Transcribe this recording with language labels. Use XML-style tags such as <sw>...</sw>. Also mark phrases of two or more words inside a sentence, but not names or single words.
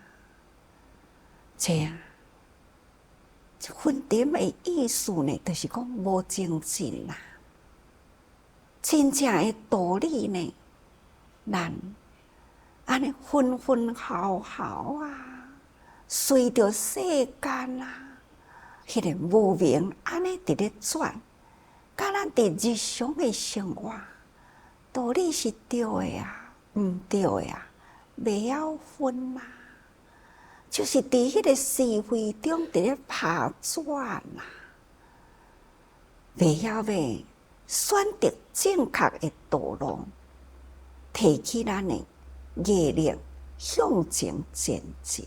<nan>这分沉的意思呢，就是讲无精进啦。真正的道理呢，咱安尼分毫啊，随着世间啊，迄个无明安尼伫咧转，甲咱伫日常的生活，道理是对的啊，毋对的啊，袂晓分啊。就是伫迄个是非中伫咧打转啊，袂晓要选择正确的道路，提起咱的毅力向前前进。</nan>